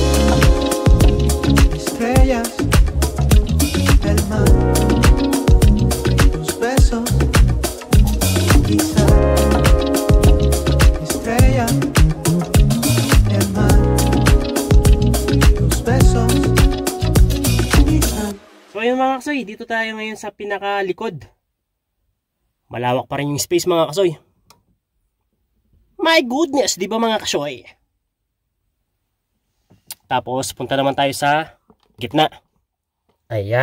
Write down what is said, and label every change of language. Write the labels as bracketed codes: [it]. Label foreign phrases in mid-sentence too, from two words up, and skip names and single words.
[es] Estrellas, el mar, besos, quizá. Estrella, el mar, tus besos, quizá. [tl] So ayun mga kasoy, dito tayo ngayon sa pinakalikod. Malawak pa rin yung space mga kasoy. [en] My goodness, [tl] di ba mga kasoy? Tapos punta naman tayo sa gitna.